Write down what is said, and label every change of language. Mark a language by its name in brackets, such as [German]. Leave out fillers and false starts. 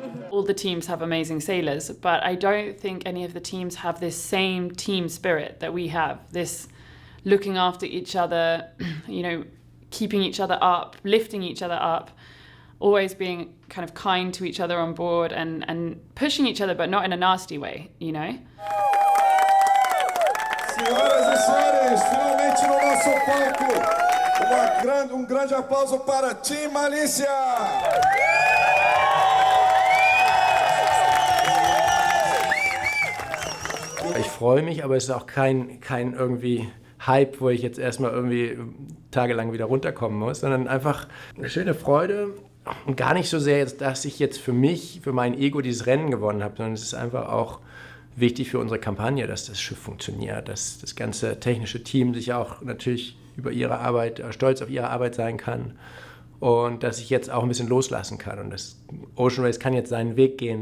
[English] All the teams have amazing sailors, but I don't think any of the teams have this same team spirit that we have. This looking after each other, you know, keeping each other up, lifting each other up, always being kind of kind to each other on board and pushing each other, but not in a nasty way, you know? [Portuguese] Senhoras e senhores, finalmente no nosso palco, grande aplauso para Team Malizia! [German] Ich freue mich, aber es ist auch kein irgendwie Hype, wo ich jetzt erstmal irgendwie tagelang wieder runterkommen muss, sondern einfach eine schöne Freude und gar nicht so sehr, dass ich jetzt für mich, für mein Ego dieses Rennen gewonnen habe, sondern es ist einfach auch wichtig für unsere Kampagne, dass das Schiff funktioniert, dass das ganze technische Team sich auch natürlich über ihre Arbeit, stolz auf ihre Arbeit sein kann und dass ich jetzt auch ein bisschen loslassen kann und das Ocean Race kann jetzt seinen Weg gehen.